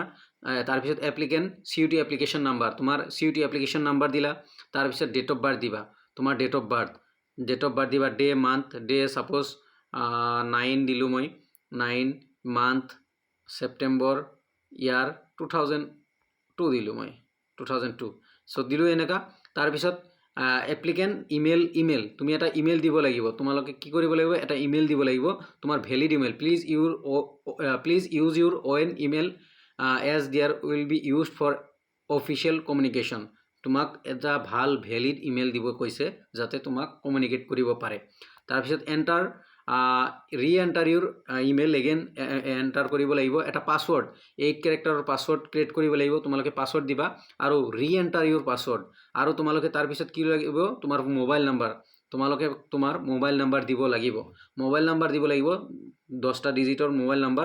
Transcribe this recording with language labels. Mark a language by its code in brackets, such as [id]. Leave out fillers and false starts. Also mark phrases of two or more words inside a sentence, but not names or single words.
[as] তাৰ পিছত [en] applicant CUT application number [as] তোমাৰ [en] CUT application number [as] দিলা তাৰ পিছত [en] date of birth [as] দিবা তোমাৰ [en] date of birth [as] দিবা [en] day month day suppose 9 [as] দিলু মই [en] 9 month September year 2002 [as] দিলু মই 2002 সো দিলু এনেকা তাৰ পিছত [en] applicant email [as] তুমি এটা ইমেল দিব লাগিব। তোমালোকে কি কৰিব লাগিব এটা ইমেল দিব লাগিব তোমাৰ [en] valid email please use your own email as there will be used for official communication [as] তোমাক এটা ভাল [en] valid email [as] দিব কৈছে যাতে তোমাক কমিউনিকেট কৰিব পাৰে। তাৰ পিছত [en] enter re-enter your email again enter [as] কৰিব লাগিব। এটা পাসওয়ার্ড 8 ক্যারেক্টাৰৰ [en] password create [as] কৰিব লাগিব। তোমালোকে পাসওয়ার্ড দিবা আৰু [en] re-enter your password [as] আৰু তোমালোকে তাৰ পিছত কি লাগিব তোমাৰ [en] mobile number [as] তোমালোকে তোমাৰ [en] mobile number [as] দিব লাগিব 10টা ডিজিটৰ [en] mobile number.